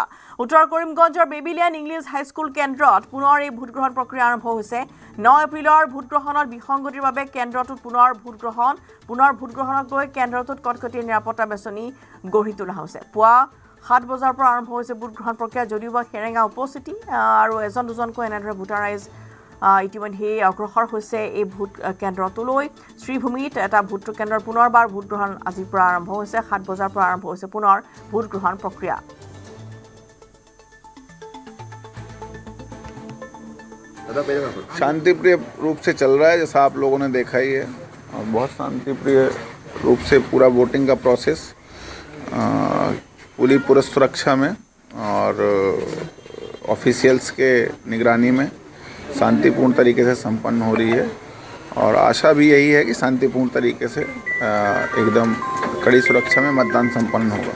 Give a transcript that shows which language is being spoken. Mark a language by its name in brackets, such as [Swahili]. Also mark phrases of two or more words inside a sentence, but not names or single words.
[Assamese] উত্তৰ কৰিমগঞ্জৰ বেবিলিয়ান ইংলিছ হাইস্কুল কেন্দ্ৰত পুনৰ এই ভোট গ্ৰহণ প্ৰক্ৰিয়া আৰম্ভ হৈছে 9 এপ্ৰিলৰ ভোট গ্ৰহণৰ বিসংগতিৰ বাবে কেন্দ্ৰটোত পুনৰ ভোট গ্ৰহণক লৈ কেন্দ্ৰটোত কটকটীয়া নিৰাপত্তা বেষ্টনী গঢ়ি তোলা হৈছে পুৱা 7 বজাৰ পৰা আৰম্ভ হৈছে ভোট গ্ৰহণ প্ৰক্ৰিয়া যদিওবা সেৰেঙা উপস্থিতি আৰু এজন দুজনকৈ এনেদৰে ভোটাৰ ৰাইজ ইতিমধ্যে অগ্ৰসৰ হৈছে এই ভোট কেন্দ্ৰটোলৈ শ্ৰীভূমিত এটা ভোট কেন্দ্ৰৰ পুনৰবাৰ ভোট গ্ৰহণ আজিৰ পৰা আৰম্ভ হৈছে 7 বজাৰ পৰা আৰম্ভ হৈছে পুনৰ ভোট গ্ৰহণ প্ৰক্ৰিয়া [Hindi] शांतिप्रिय रूप से चल रहा है जैसा आप लोगों ने देखा ही है और बहुत शांतिप्रिय रूप से पूरा वोटिंग का प्रोसेस पूरी सुरक्षा में और ऑफिशियल्स के निगरानी में शांतिपूर्ण तरीके से संपन्न हो रही है और आशा भी यही है कि शांतिपूर्ण तरीके से एकदम कड़ी सुरक्षा में मतदान संपन्न होगा